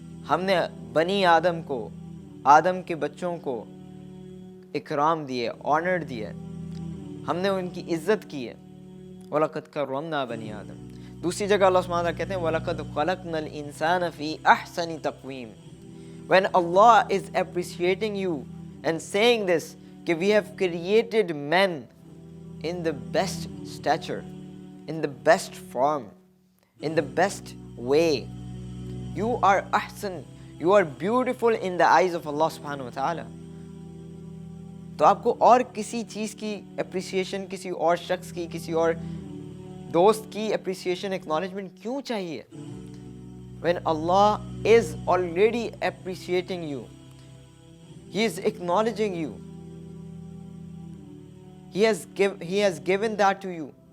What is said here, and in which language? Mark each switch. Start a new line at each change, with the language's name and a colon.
Urdu: ہم نے بنی آدم کو, آدم کے بچوں کو اکرام دیے, آنر دیے, ہم نے ان کی عزت کی ہے.
Arabic: وَلَقَدْ كَرَّمْنَا بَنِي آدم.
Urdu: دوسری جگہ اللہ سبحانہ تعالیٰ کہتے ہیں
Arabic: وَلَقَدْ خَلَقْنَا الْإِنسَانَ فِي أَحْسَنِ تَقْوِيمٍ.
English: When Allah is appreciating you and saying this, کہ we have created men in the best stature, in the best form, in the best way. You are ahsan, you are beautiful in the eyes of Allah subhanahu wa ta'ala.
Urdu: تو آپ کو اور کسی چیز کی appreciation, کسی اور شخص کی، کسی اور دوست کی اپریسیشن، ایکنالجمنٹ کیوں چاہیے؟
English: when Allah is already appreciating you, He is acknowledging you, He has given that to you.